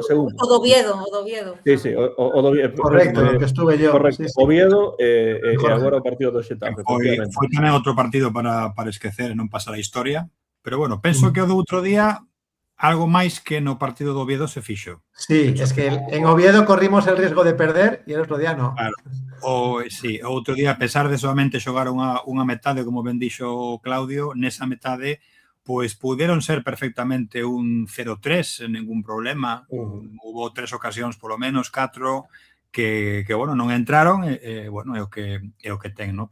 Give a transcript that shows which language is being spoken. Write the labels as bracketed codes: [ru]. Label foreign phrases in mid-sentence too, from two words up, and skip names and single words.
[gl] O do Oviedo. Sí, o do Oviedo. [es] Correcto, que estuve yo. Correcto, Sí, sí. [gl] Oviedo e Jorge. agora o partido do Xetafe, efectivamente. Foi tamén outro partido para esquecer e non pasar a historia. Pero, bueno, penso que o do outro día algo máis que no partido do Oviedo se fixo. [es] Sí, [gl] Penso [es] es que en Oviedo corrimos el riesgo de perder y el otro día no. Claro. [gl] Sí, o outro día, a pesar de solamente xogar unha metade, como ben dixo Claudio, nesa metade pois puderon ser perfectamente un 0-3 sen ningún problema. Hubo 3 ocasións, polo menos 4, que bueno, non entraron, bueno, é o que ten, ¿no?